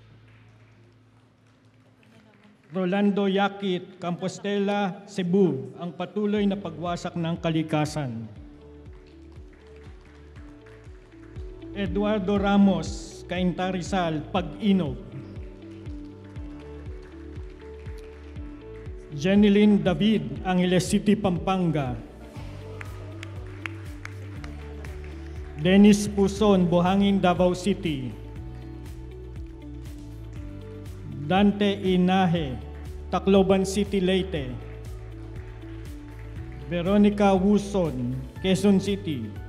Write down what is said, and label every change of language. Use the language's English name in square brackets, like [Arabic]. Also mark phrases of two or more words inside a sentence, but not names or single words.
[Filipino] Rolando Yakit, Compostela, Cebu, ang patuloy na pagwasak ng kalikasan. Eduardo Ramos, Cainta Rizal, Pag-inog. Jeneline David, Angeles City, Pampanga. Dennis Puson, Buhangin, Davao City. Dante Inahe, Tacloban City, Leyte. Veronica Wuson, Quezon City.